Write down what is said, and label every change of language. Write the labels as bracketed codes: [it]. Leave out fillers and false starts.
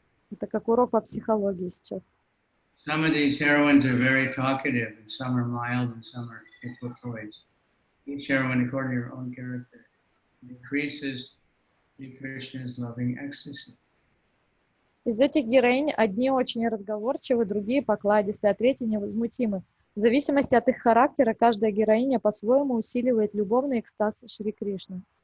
[ru] Это как урок по психологии сейчас. [en] Some of these heroines are very talkative, and some are mild, and some are equipoise. Each heroine, according to her own character, increases Sri Krishna's loving ecstasy. [ru] Из этих героинь одни очень разговорчивы, другие покладистые, а третьи невозмутимы. В зависимости от их характера, каждая героиня по-своему усиливает любовный экстаз Шри Кришны.